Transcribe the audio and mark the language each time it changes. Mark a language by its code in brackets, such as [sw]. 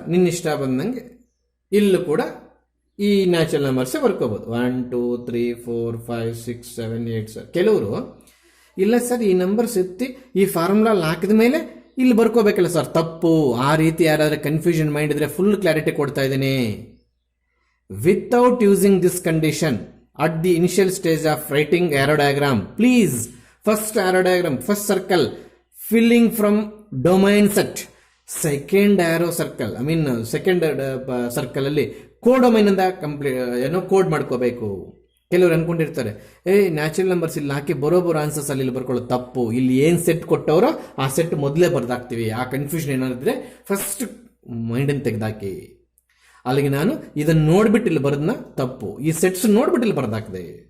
[kn] ನಿನ್ನ ಇಷ್ಟ ಬಂದಂಗೆ ಇಲ್ಲೂ ಕೂಡ ಈ ನ್ಯಾಚುರಲ್ ನಂಬರ್ಸೇ ಬರ್ಕೋಬೋದು. 1 2 3 4 5 6 7 8 ಸರ್. ಕೆಲವರು ಇಲ್ಲ ಸರ್, ಈ ನಂಬರ್ಸ್ ಎತ್ತಿ ಈ ಫಾರ್ಮುಲಾ ಹಾಕಿದ ಮೇಲೆ ಇಲ್ಲಿ ಬರ್ಕೋಬೇಕಲ್ಲ ಸರ್. ತಪ್ಪು. ಆ ರೀತಿ ಯಾರಾದ್ರೂ ಕನ್ಫ್ಯೂಷನ್ ಮೈಂಡ್ ಇದ್ರೆ ಫುಲ್ ಕ್ಲಾರಿಟಿ ಕೊಡ್ತಾ ಇದ್ದೇನೆ. [en] without using this condition at the initial stage of writing arrow diagram, please first arrow diagram, first circle filling from domain set, second arrow circle, I mean second circle [kn] ಅಲ್ಲಿ ಕೋಡೊಮೈನ್ ಅಂತ complete ಏನೋ code ಮಾಡ್ಕೋಬೇಕು. ಕೆಲವರು ಅನ್ಕೊಂಡಿರ್ತಾರೆ, natural numbers ಇಲ್ಲಿ ಹಾಕಿ ಬರೋಬರೋ answers ಅಲ್ಲಿ ಇಲ್ಲಿ ಬರ್ಕೊಳ್ಳೋದು ತಪ್ಪು. ಇಲ್ಲಿ ಏನು ಸೆಟ್ ಕೊಟ್ಟವರೋ ಆ ಸೆಟ್ ಮೊದಲೇ ಬರ್ದಾಕ್ತೀವಿ. ಆ ಕನ್ಫ್ಯೂಷನ್ ಏನಾದ್ರೆ ಫಸ್ಟ್ ಮೈಂಡನ್ನು ತೆಗೆದಾಕಿ. ಅಲ್ಲಿಗೆ ನಾನು ಇದನ್ನು ನೋಡ್ಬಿಟ್ಟು ಇಲ್ಲಿ ಬರೋದನ್ನ ತಪ್ಪು, ಈ ಸೆಟ್ಸ್ ನೋಡ್ಬಿಟ್ಟು ಇಲ್ಲಿ ಬರ್ದಾಕ್ದೆ.